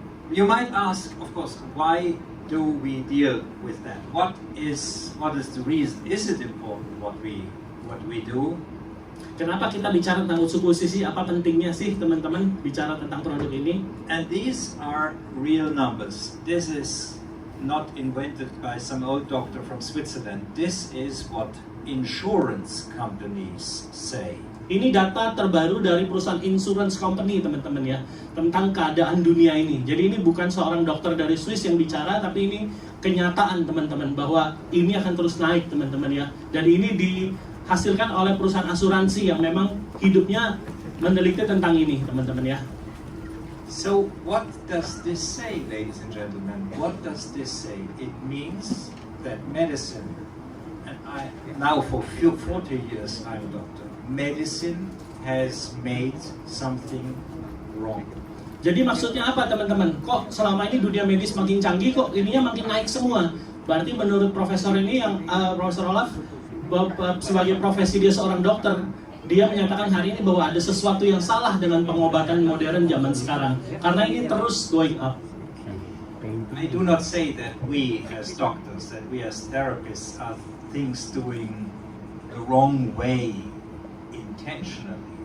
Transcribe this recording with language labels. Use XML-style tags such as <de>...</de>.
<en>You might ask, of course, why do we deal with that? What is the reason? Is it important what we do?</en> <id>Kenapa kita bicara tentang Utsukushhii? Apa pentingnya sih teman-teman bicara tentang produk ini?</id> <en>And these are real numbers. This is not invented by some old doctor from Switzerland. This is what insurance companies say.</en> <id>Ini data terbaru dari perusahaan</id> <en>insurance company</en> <id>teman-teman ya, tentang keadaan dunia ini. Jadi ini bukan seorang dokter dari Swiss yang bicara, tapi ini kenyataan teman-teman bahwa ini akan terus naik teman-teman ya. Dan ini dihasilkan oleh perusahaan asuransi yang memang hidupnya meneliti tentang ini teman-teman ya.</id> <en>So what does this say, ladies and gentlemen? What does this say? It means that medicine, and I now for 40 years I'm a doctor, medicine has made something wrong.</en> <id>Jadi maksudnya apa teman-teman? Kok selama ini dunia medis makin canggih, kok ininya makin naik semua? Berarti menurut profesor ini yang Profesor Olaf, sebagai profesi dia seorang dokter, dia menyatakan hari ini bahwa ada sesuatu yang salah dengan pengobatan modern zaman sekarang, karena ini terus</id> <en>going up. I do not say that we as doctors, that we as therapists are things doing the wrong way intentionally.</en>